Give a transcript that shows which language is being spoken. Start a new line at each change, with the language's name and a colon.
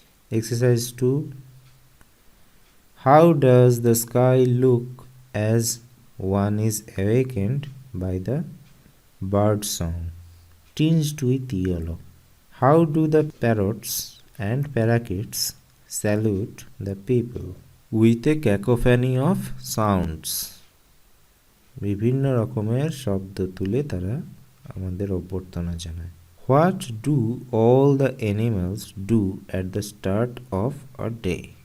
English: Exercise 2. How does the sky look as one is awakened by the bird song, tinged with yellow? How do the parrots and parakeets salute the people? With a cacophony of sounds.
Bangla: বিভিন্ন রকমের শব্দ তুলে তারা আমাদের অভ্যর্থনা জানায়।
English: What do all the animals do at the start of a day?